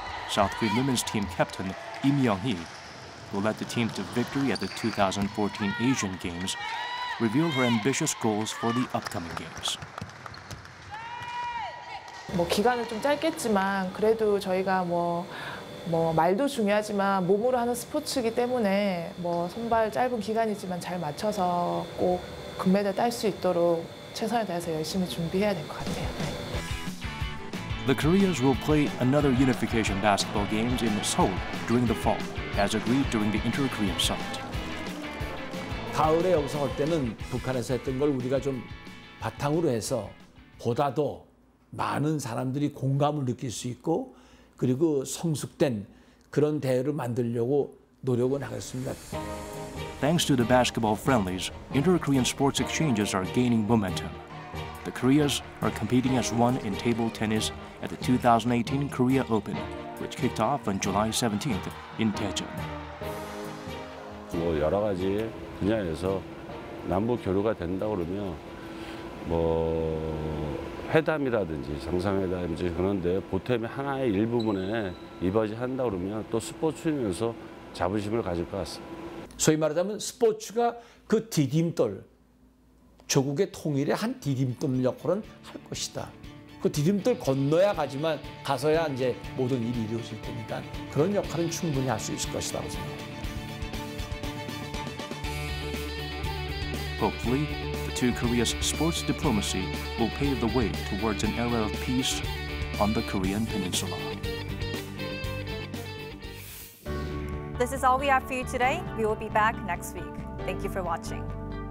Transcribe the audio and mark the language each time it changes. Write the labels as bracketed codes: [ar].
[en] South Korean women's team captain Im Young-hee, who led the team to victory at the 2014 Asian Games, revealed her ambitious goals for the upcoming games. [ko] 뭐 기간은 좀 짧겠지만 그래도 저희가 뭐 말도 중요하지만 몸으로 하는 스포츠이기 때문에 뭐 손발 짧은 기간이지만 잘 맞춰서 꼭 금메달 딸 수 있도록 최선을 다해서 열심히 준비해야 될 것 같아요. [en] The Koreas will play another unification basketball games in Seoul during the fall, as agreed during the Inter-Korean Summit. [ko] 가을에 여기서 할 때는 북한에서 했던 걸 우리가 좀 바탕으로 해서 보다 더 많은 사람들이 공감을 느낄 수 있고 그리고 성숙된 그런 대회를 만들려고 노력은 하겠습니다. [en] Thanks to the basketball friendlies, inter-Korean sports exchanges are gaining momentum. The Koreas are competing as one in table tennis at the 2018 Korea Open, which kicked off on July 17th in Daejeon. [ko] 뭐 여러 가지 분야에서 남북 교류가 된다 그러면 뭐 회담이라든지 정상회담이든지 그런데 보탬의 하나의 일부분에 이바지한다 그러면 또 스포츠면서 자부심을 가질 것 같습니다. 소위 말하자면 스포츠가 그 디딤돌, 조국의 통일의 한 디딤돌 역할은 할 것이다. 그 디딤돌 건너야 가서야 이제 모든 일이 이루어질 테니까 그런 역할은 충분히 할 수 있을 것이라고 생각합니다. [en] Hopefully, the two Koreas' sports diplomacy will pave the way towards an era of peace on the Korean Peninsula. This is all we have for you today. We will be back next week. Thank you for watching.